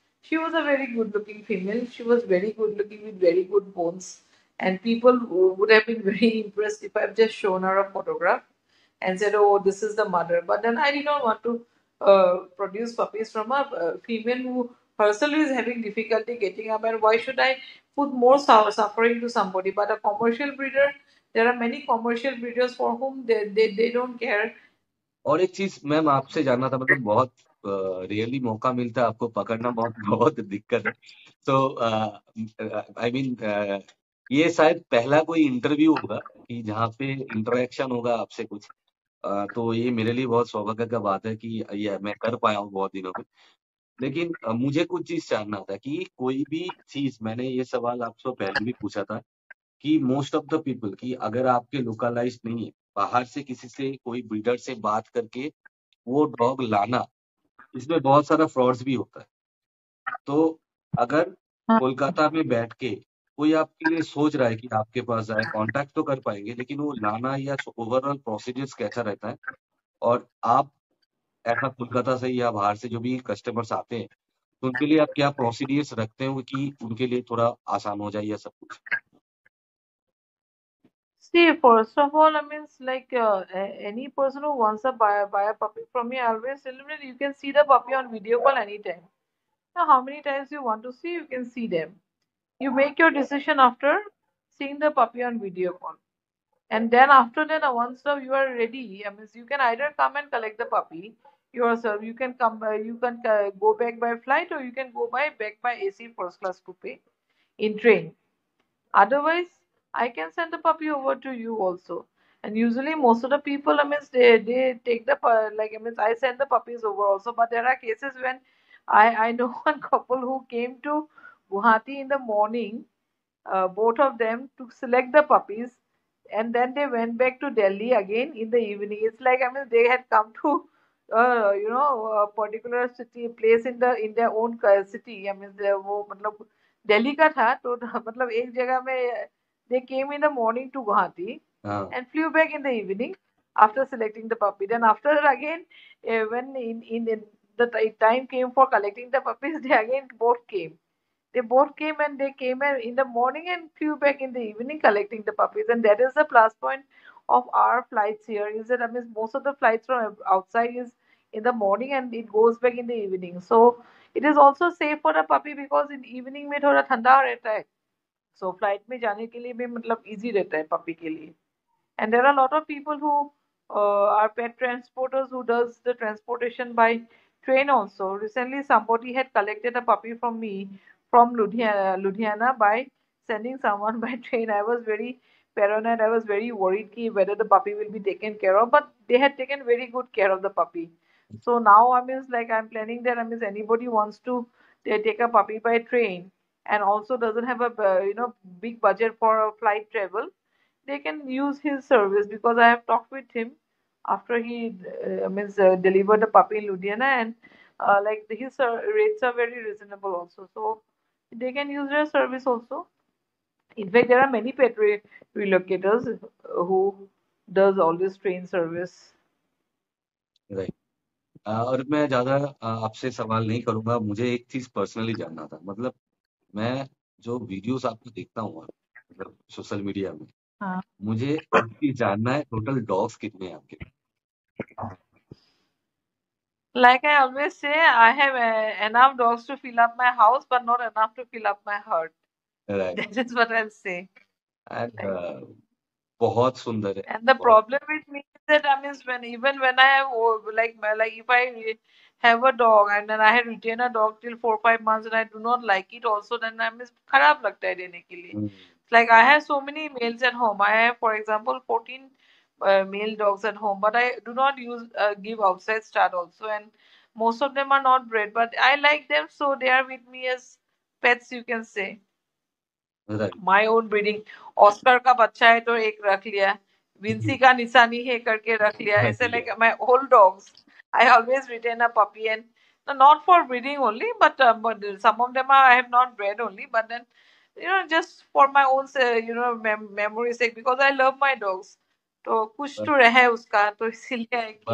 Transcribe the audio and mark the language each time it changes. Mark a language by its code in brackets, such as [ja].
[en] She was a very good looking female. She was very good looking with very good bones, and people would have been very impressed if I've just shown her a photograph and said, "Oh, this is the mother." But then I did not want to produce puppies from a female who herself is having difficulty getting up, and why should I put more suffering to somebody? But a commercial breeder, there are many commercial breeders for whom they don't care. [hi] और एक चीज ma'am आपसे जानना था, मतलब बहुत really मौका मिलता है आपको पकड़ना, बहुत बहुत दिक्कत है। तो आई मीन ये शायद पहला कोई इंटरव्यू होगा कि जहाँ पे इंटरेक्शन होगा आपसे कुछ। तो ये मेरे लिए बहुत सौभाग्य का बात है कि ये मैं कर पाया हूँ बहुत दिनों में। लेकिन मुझे कुछ चीज जानना था कि कोई भी चीज, मैंने ये सवाल आपसे पहले भी पूछा था कि [en] most of the people, [hi] कि अगर आपके लोकलाइज नहीं है, बाहर से किसी से कोई ब्रीडर से बात करके वो डॉग लाना, इसमें बहुत सारा फ्रॉड्स भी होता है। तो अगर हाँ, कोलकाता में बैठ के कोई आपके लिए सोच रहा है कि आपके पास आए, कांटेक्ट तो कर पाएंगे, लेकिन वो लाना या ओवरऑल प्रोसीजर्स कैसा रहता है, और आप ऐसा कोलकाता से या बाहर से जो भी कस्टमर्स आते हैं, तो उनके लिए आप क्या प्रोसीडियर्स रखते हो कि उनके लिए थोड़ा आसान हो जाए या सब कुछ? [en] see, first of all, I mean, it's like any person who wants to buy a puppy from me, I always tell them that you can see the puppy on video call anytime. Now, how many times you want to see, you can see them. You make your decision after seeing the puppy on video call. And then after that, once you are ready, I mean, you can either come and collect the puppy yourself. You can come, you can go back by flight, or you can go back by AC first class coupe in train. Otherwise, I can send the puppy over to you also. And usually, most of the people, I mean, they take the like, I mean, I send the puppies over also. But there are cases when I know one couple who came to Guwahati in the morning, both of them, to select the puppies, and then they went back to Delhi again in the evening. It's like, I mean, they had come to a particular city place in their own city. I mean, [hi] वो मतलब दिल्ली का था, तो मतलब एक जगह में [en] they came in the morning to Guwahati [hi] हाँ। [en] and flew back in the evening after selecting the puppy. Then after again, when in the time came for collecting the puppies, they again both came. They both came, and they came in the morning and flew back in the evening collecting the puppies. And that is the plus point of our flights here is that I mean most of the flights from outside is in the morning and it goes back in the evening. So it is also safe for the puppy because in evening [hi] में थोड़ा ठंडा रहता है. So flight में जाने के लिए भी मतलब easy रहता है puppy के लिए. [en] And there are a lot of people who are pet transporters who does the transportation by train also. Recently, somebody had collected a puppy from me from Ludhiana by sending someone by train. I was very paranoid. I was very worried ki whether the puppy will be taken care of, but they had taken very good care of the puppy. So now I mean, like I'm planning that I mean, anybody wants to take a puppy by train and also doesn't have a big budget for a flight travel, they can use his service because I have talked with him after he means delivered the puppy in Ludhiana, and like his rates are very reasonable also. So they can use their service also. In fact, there are many pet relocators who does all this train service. [hi] Right. और मैं ज्यादा आपसे सवाल नहीं करूंगा, मुझे एक चीज पर्सनली जानना था। मतलब मैं जो वीडियोस आपको देखता हूँ मतलब सोशल मीडिया में, हाँ. मुझे एक चीज जानना है, टोटल डॉग्स कितने हैं आपके? [en] Like I always say, I have enough dogs to fill up my house, but not enough to fill up my heart. [hi] Right. [en] That is what I'll say. And Like, [hi] बहुत सुंदर है, [en] and the [hi] बहुत। [en] problem with me is that I mean, when even when I have like if I have a dog and then I had retained a dog till 4 5 months and I do not like it also, then I mean [hi] खराब लगता है देने के लिए. हम्म, [en] Like I have so many males at home. I have, for example, 14 male dogs at home, but I do not use give outside stud also, and most of them are not bred. But I like them, so they are with me as pets, you can say. [hi] Right. [en] My own breeding. [hi] Oscar का बच्चा है तो एक रख लिया, Vinci का निशानी है करके रख लिया, रख ऐसे लिया। [en] like my old dogs I always retain a puppy and not for breeding only but some of them are I have not bred only but then just for my own memory sake because I love my dogs [hi] तो कुछ तो रहे उसका तो इसीलिए [en] I